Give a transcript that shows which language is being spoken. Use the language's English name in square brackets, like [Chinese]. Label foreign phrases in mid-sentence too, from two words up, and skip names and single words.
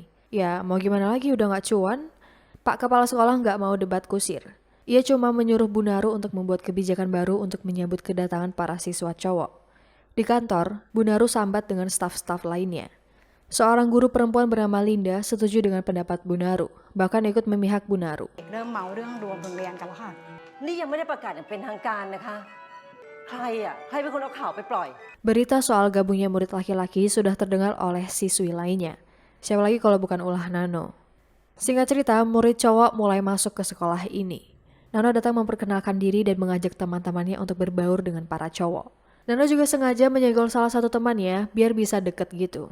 [Indonesian] Ya, mau gimana lagi, udah gak cuan? Pak Kepala Sekolah nggak mau debat kusir. Ia cuma menyuruh Bu Naru untuk membuat kebijakan baru untuk menyambut kedatangan para siswa cowok. Di kantor, Bu Naru sambat dengan staf-staf lainnya. Seorang guru perempuan bernama Linda setuju dengan pendapat Bu Naru, bahkan ikut memihak Bu Naru. [Thai] เริ่มเมาเรื่องรวมโรงเรียนกันแล้วค่ะ นี่ยังไม่ได้ประกาศอย่างเป็นทางการนะคะ ใครเป็นคนเอาข่าวไปปล่อย [Indonesian] Berita soal gabungnya murid laki-laki sudah terdengar oleh siswi lainnya. Siapa lagi kalau bukan ulah Nano. Singkat cerita, murid cowok mulai masuk ke sekolah ini. Nano datang memperkenalkan diri dan mengajak teman-temannya untuk berbaur dengan para cowok. Nano juga sengaja menyenggol salah satu temannya biar bisa deket gitu.